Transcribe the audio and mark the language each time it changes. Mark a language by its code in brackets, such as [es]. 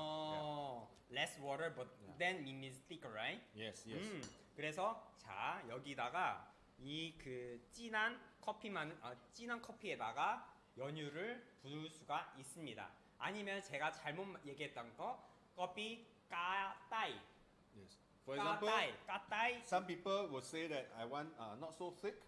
[en] Oh, less water, but then it means thicker, right? Yes. [ko] 그래서 자 여기다가 이 그 진한 커피에다가 연유를 부을 수가 있습니다. 아니면 제가 잘못 얘기했던 거 커피 까따이. [en] Yes. For example, [ko] 까따이. [en] some people will say that I want not so thick.